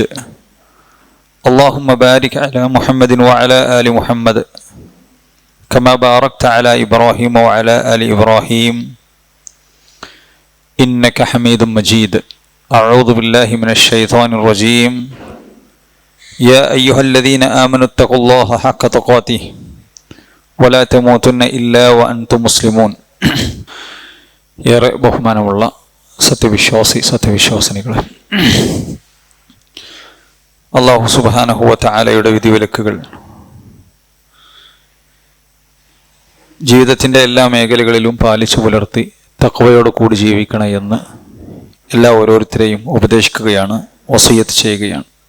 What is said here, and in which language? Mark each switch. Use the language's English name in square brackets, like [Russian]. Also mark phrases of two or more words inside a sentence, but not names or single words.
[Arabic] اللهم بارك على محمد وعلى آل محمد كما باركت على إبراهيم وعلى آل إبراهيم إنك حميد مجيد. أعوذ بالله من الشيطان الرجيم. يا أيها الذين آمنوا اتقوا الله حق تقاته ولا تموتن إلا وأنتم مسلمون. [Malayalam] ഏറെ ബഹുമാനമുള്ള സത്യവിശ്വാസിനികളെ, [Arabic] الله سبحانه وتعالى [Malayalam] വിധിവിലക്കുകൾ ജീവിതത്തിൻ്റെ എല്ലാ മേഖലകളിലും പാലിച്ചു പുലർത്തി തഖ്വയോട് കൂടി ജീവിക്കണം എന്ന് എല്ലാ ഓരോരുത്തരെയും ഉപദേശിക്കുകയാണ്, വസിയ്യത്ത് ചെയ്യുകയാണ്.